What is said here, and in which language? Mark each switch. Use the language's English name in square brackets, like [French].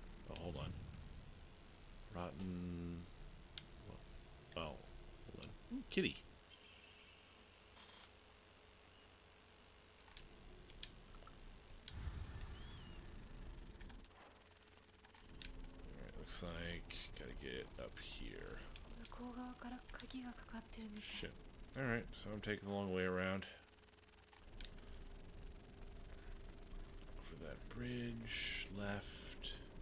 [English] Oh, hold on. Rotten... Oh, hold on. Ooh, kitty. Alright, looks like gotta get up here. [Japanese] 向こう側から鍵がかかってるみたい。 [English] Shit. Alright, so I'm taking the long way around. Over that bridge, left.